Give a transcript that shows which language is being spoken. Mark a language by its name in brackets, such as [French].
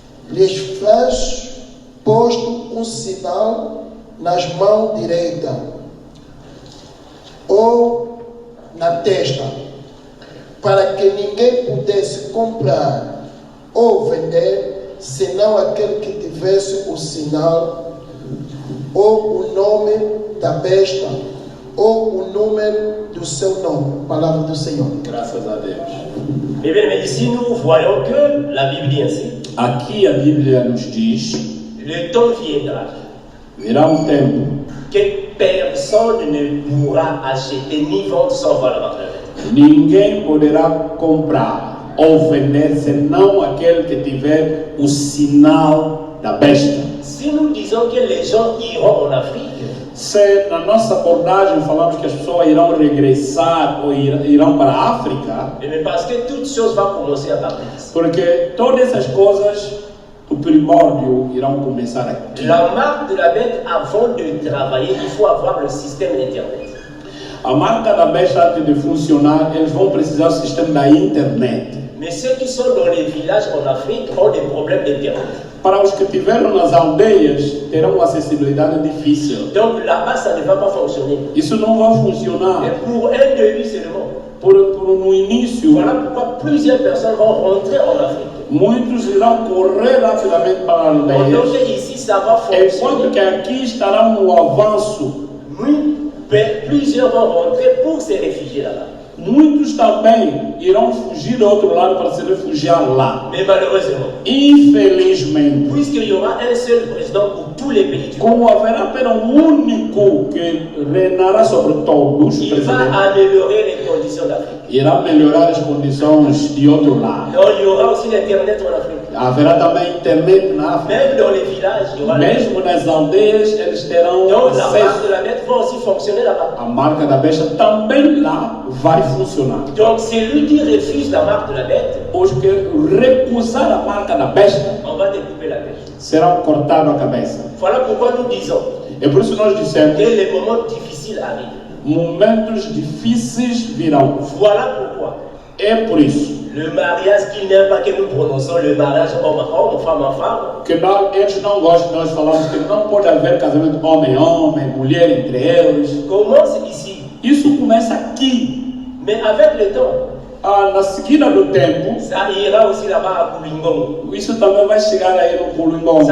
[Portuguese] Lhes fez posto um sinal nas mãos direita ou na testa, para que ninguém pudesse comprar ou vender, senão aquele que tivesse o sinal, ou o nome da besta, ou o número do seu nome. Palavra do Senhor. Graças a Deus. [French] Eh bien, mais ici, nous voyons que la Bible dit ainsi. [Portuguese] Aqui a Bíblia nos diz: [French] Le temps viendra [Portuguese] virá um tempo [French] que personne ne pourra acheter ni vendre sans voir la marque de la bête. [Portuguese] ninguém poderá comprar ou vender senão aquele que tiver o sinal da besta. [French] Si nous disons que les gens iront en Afrique, [Portuguese] Se na nossa abordagem falamos que as pessoas irão regressar ou irão para a África, [French] eh bien, parce que toutes choses vont commencer à partir d'ici. [Portuguese] porque todas essas coisas, o primórdio, irão começar aqui. [French] La marque de la bête, avant de travailler, il faut avoir le système Internet. [Portuguese] A marca da besta, antes de funcionar, eles vão precisar do sistema da internet. [French] Mais ceux qui sont dans les villages en Afrique ont des problèmes d'Internet. [Portuguese] Para os que estiveram nas aldeias, terão uma acessibilidade difícil. [French] Donc là-bas, ça ne va pas fonctionner. [Portuguese] Isso não vai funcionar. [French] Et pour un début seulement. [Portuguese] No início, [French] Voilà pourquoi plusieurs personnes vont rentrer en Afrique. [Portuguese] muitos irão correr rapidamente para a [French] Donc [Portuguese] aldeia. [French] ici, ça va [Portuguese] Enquanto que [French] fonctionner. [Portuguese] aqui estarão no avanço, [French] Oui, plusieurs vont rentrer pour se réfugier là-bas. [Portuguese] Muitos também irão fugir do outro lado para se refugiar lá. [French] Mais malheureusement, [Portuguese] Infelizmente, [French] puisqu'il y aura un seul président pour tous les pays du monde, [Portuguese] como haverá apenas único que reinará sobre todos, o [French] il va [Portuguese] presidente, [French] améliorer les conditions d'Afrique. [Portuguese] irá melhorar as condições de outro lado. [French] Donc il y aura aussi l'Internet en Afrique. [Portuguese] Haverá também internet na África. [French] Même dans les villages, il y aura [Portuguese] Mesmo nas aldeias, eles terão [French] Donc la marque [Portuguese] acesso. [French] de la bête va aussi fonctionner là-bas. [Portuguese] A marca da besta também lá vai funcionar. [French] Donc celui qui refuse la marque de la bête, [Portuguese] Os que recusar a marca da besta [French] on va découper la bête. [Portuguese] serão cortados a cabeça. [French] Voilà pourquoi nous disons [Portuguese] É por isso que nós dissemos [French] que les moments difficiles arrivent. [Portuguese] momentos difíceis virão. [French] Voilà pourquoi [Portuguese] É por isso [French] le mariage qu'il n'aime pas que nous prononçons, le mariage homme à homme, femme à femme, [Portuguese] que eles não gostam, nós falamos que não pode haver casamento homem-homem, mulher entre eles. [French] commence ici. [Portuguese] Isso começa aqui. [French] Mais avec le temps, [Portuguese] Na seguida do tempo, [French] ça ira aussi là-bas à Koulingon. [Portuguese] isso também vai chegar aí no Pulungong.